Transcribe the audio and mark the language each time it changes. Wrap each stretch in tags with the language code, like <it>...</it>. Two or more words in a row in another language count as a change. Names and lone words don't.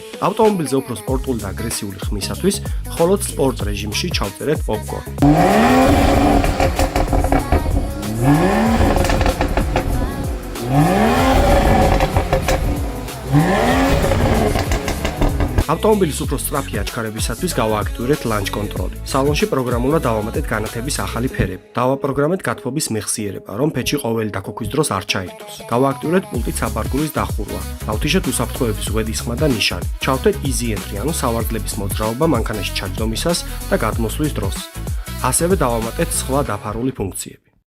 <ka>ავტომობილზე უფრო სპორტული და აგრესიული ხმისათვის, მხოლოდ სპორტ რეჟიმში ჩავწერეთ popcorn. ავტომობილის უფრო სწრაფი აჩქარებისათვის გავააქტიურეთ</ka> <en>launch control-</en> <ka>ი. სალონში პროგრამულად დავამატეთ განათების ახალი ფერები. დავაპროგრამეთ გათბობის მეხსიერება, რომ ფეჩი ყოველი დაქოქვის დროს არ ჩაირთოს. გავააქტიურეთ პულტით საფარგულის დახურვა. დავთიშეთ უსაფრთხოების ზღვედის ხმა და ნიშანი.</ka> <en>ჩავთვეთ easy entry,</en> <ka>ანუ სავარძლების მოძრაობა მანქანაში ჩაჯდომისას და გადმოსვლის დროს. ასევე დავამატეთ სხვა დაფარული ფუნქციები.</ka>